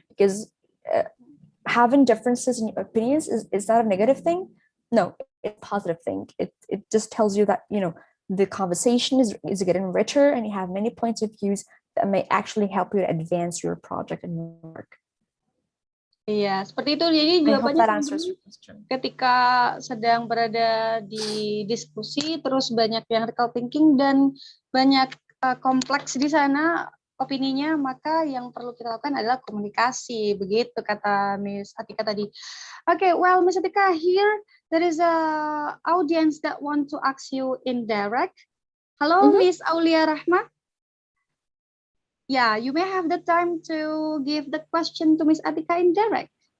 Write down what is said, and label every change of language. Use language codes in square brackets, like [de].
[en] Because having differences in your opinions is not a negative thing. No, it's a positive thing. It just tells you that, you know, the conversation is getting richer and you have many points of views that may actually help you to advance your project and your work. [id] Iya, seperti itu. Jadi jawabannya ketika sedang berada di diskusi, terus banyak yang [en] recall thinking [id] dan banyak kompleks di sana opininya, maka yang perlu kita lakukan adalah komunikasi. Begitu kata Miss Atika tadi. [en] Okay, well, Miss Atika, here there is a audience that want to ask you in direct. Hello, Miss Aulia Rahma. Yeah, you may have the time to give the question to Miss Atika in direct.